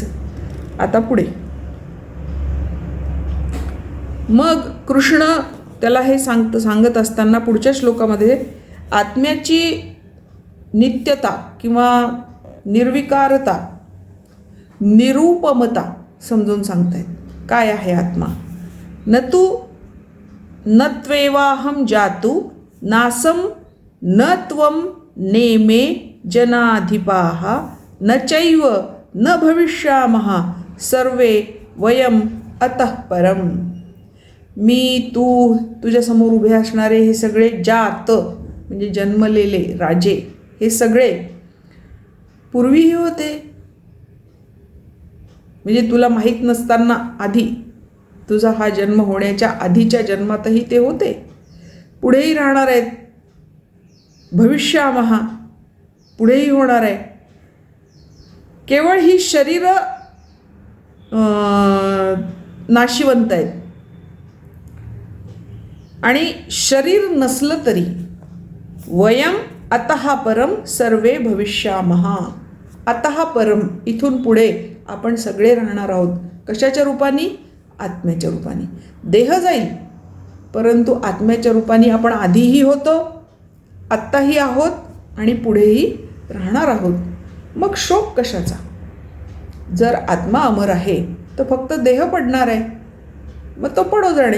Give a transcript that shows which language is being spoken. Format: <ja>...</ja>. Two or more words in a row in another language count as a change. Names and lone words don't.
<mr>आता पुढे मग कृष्ण त्याला हे सांगत असताना पुढच्या श्लोकामध्ये आत्म्याची नित्यता किंवा निर्विकारता, निरूपमता समजून सांगतायत. काय आहे आत्मा?</mr> <sa>न तू न त्वेवाहम जातु नासम न त्वम नेमे जनाधिपाः न चैव न भविष्यामः सर्वे वयम अतः परम.</sa> <mr>मी, तू, तुझ्यासमोर उभे असणारे हे सगळे जात म्हणजे जन्मलेले राजे, हे सगळे पूर्वीही होते. म्हणजे तुला माहीत नसताना आधी, तुझा हा जन्म होण्याच्या आधीच्या जन्मातही ते होते, पुढेही राहणार आहेत. भविष्यामः पुढेही होणार आहे. केवळ ही शरीर नाशिवंत आहेत आणि शरीर नसलं तरी</mr> <sa>वयम अतः परम सर्वे भविष्यामः. अतः परम,</sa> <mr>इथून पुढे आपण सगळे राहणार आहोत. कशाच्या रूपाने? आत्म्याच्या रूपाने. देह जाईल परंतु आत्म्याच्या रूपाने आपण आधीही होतो, आत्ताही आहोत आणि पुढेही राहणार आहोत. मग शोक कशाचा? जर आत्मा अमर आहे तर फक्त देह पडणार आहे, मग तो पडो जाणे.</mr>